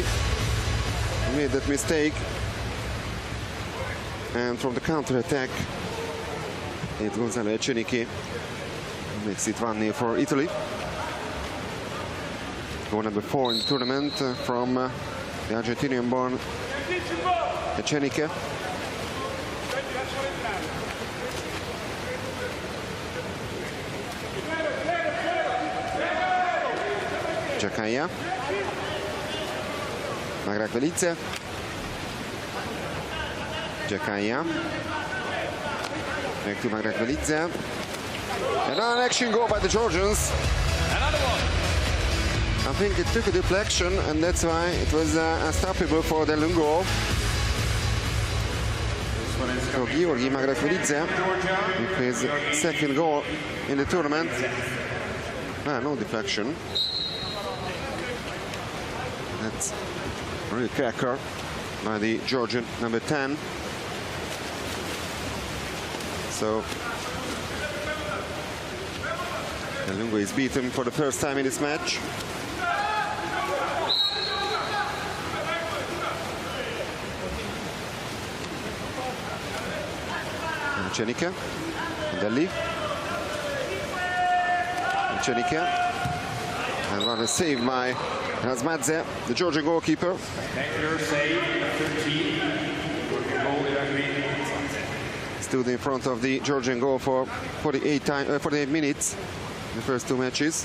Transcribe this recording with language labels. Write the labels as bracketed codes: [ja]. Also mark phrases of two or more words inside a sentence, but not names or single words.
[en] He made that mistake. And from the counter attack, it's Gonzalo Ecenique who makes it 1-0 for Italy. Goal number 4 in the tournament from the Argentinian-born Ecenique. Giacaia. Magrekvelidze. Giacaia. Back to Magrekvelidze. And an action goal by the Georgians. Another one. I think it took a deflection, and that's why it was unstoppable for Del Lungo. So Georgi Magrekvelidze with his second goal in the tournament. No deflection. That's a real cracker by the Georgian number 10. So Del Lungo is beaten for the first time in this match. Ecenique, Delli. Ecenique. And what a save by Razmadze, the Georgian goalkeeper. Stood in front of the Georgian goal for 48 minutes in the first 2 matches.